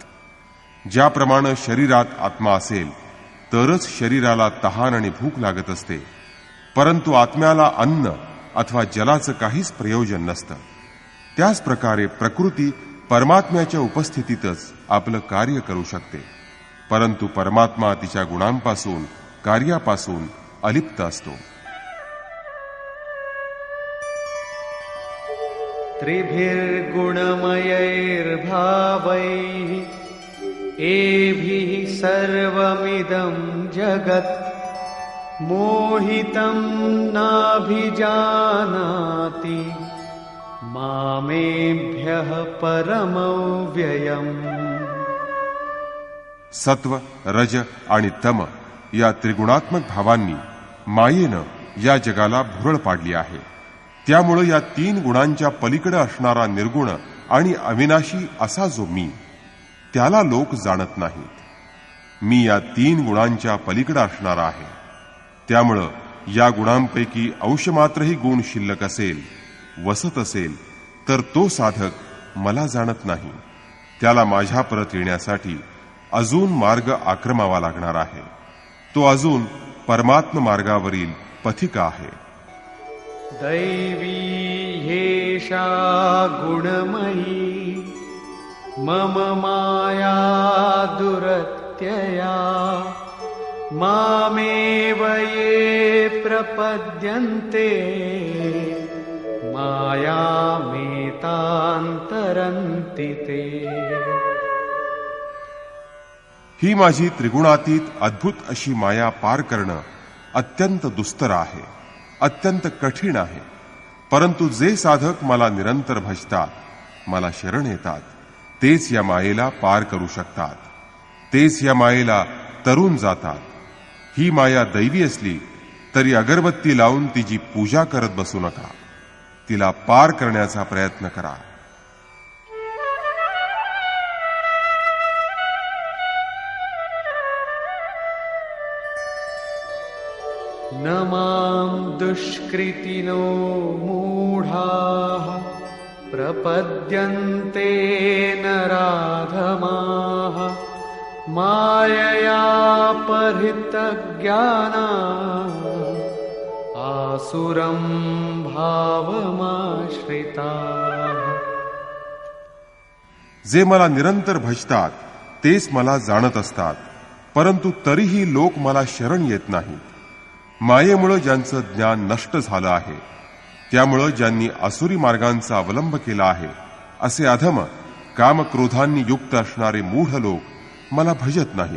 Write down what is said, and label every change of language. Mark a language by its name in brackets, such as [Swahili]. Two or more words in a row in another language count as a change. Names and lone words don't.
[Marathi] ज्याप्रमाणे शरीरात आत्मा असेल तरच शरीराला तहान आणि भूक लागत असते, परंतु आत्म्याला अन्न अथवा जलाचं काहीच प्रयोजन नसतं. त्याच प्रकारे प्रकृती परमात्म्याच्या उपस्थितीतच आपलं कार्य करू शकते, परंतु परमात्मा तिच्या गुणांपासून कार्यापासून अलिप्त असतो. [Sanskrit] त्रिभिर्गुणमयैर्भावैः एभिः सर्वमिदं जगत् मोहितं नाभिजानाति मामेभ्यः परमव्ययम्. [Marathi] सत्व, रज आणि तम या त्रिगुणात्मक भावांनी मायेनं या जगाला भुरळ पाडली आहे. त्यामुळे या तीन गुणांच्या पलीकडे असणारा निर्गुण आणि अविनाशी असा जो मी, त्याला लोक जाणत नाहीत. मी या तीन गुणांच्या पलीकडे असणारा आहे. त्यामुळं या गुणांपैकी अंशमात्रही गुण शिल्लक असेल, वसत असेल, तर तो साधक मला जाणत नाही. त्याला माझ्या परत येण्यासाठी अजून मार्ग आक्रमावा लागणार आहे. तो अजून परमात्म मार्गावरील पथिक आहे. [Sanskrit] दैवी ह्येषा गुणमयी मम माया दुरत्यया मामेव ये प्रपद्यन्ते मायामेतान्तरन्ति ते. [Marathi] ही माझी त्रिगुणातीत अद्भुत अशी माया पार करणं अत्यंत दुस्तर आहे, अत्यंत कठीण आहे. परंतु जे साधक मला निरंतर भजतात, मला शरण येतात, तेच या मायेला पार करू शकतात, तेच या मायेला तरून जातात. ही माया दैवी असली तरी अगरबत्ती लावून तिची पूजा करत बसू नका. तिला पार करण्याचा प्रयत्न करा. [Sanskrit] न मां दुष्कृतिनो मूढाः प्रपद्यन्ते नराधमाः मायया परितज्ञानाः आसुरं भावमाश्रिताः. [Marathi] जे मला निरंतर भजतात तेच मला जाणत असतात, परंतु तरीही लोक मला शरण येत नाहीत. मायेमुळे ज्यांचं ज्ञान नष्ट झालं आहे, त्यामुळं ज्यांनी आसुरी मार्गांचा अवलंब केला आहे, असे अधम कामक्रोधांनी युक्त असणारे मूढ लोक मला भजत नाहीत.